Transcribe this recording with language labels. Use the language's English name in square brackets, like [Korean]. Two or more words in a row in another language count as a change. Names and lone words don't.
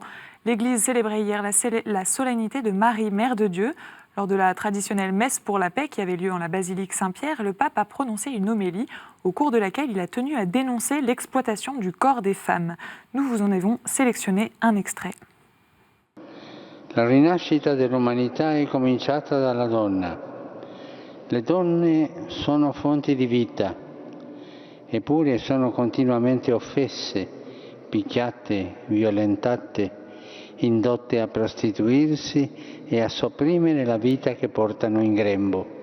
[French] L'Église célébrait hier la solennité de Marie, Mère de Dieu. Lors de la traditionnelle messe pour la paix qui avait lieu en la basilique Saint-Pierre, le pape a prononcé une homélie au cours de laquelle il a tenu à dénoncer l'exploitation du corps des femmes. Nous vous en avons sélectionné un extrait. [Italian] La rinascita dell'umanità è cominciata dalla donna. Le donne sono fonti di vita, eppure sono continuamente offese, picchiate, violentate, indotte a prostituirsi e a sopprimere la vita che portano in grembo.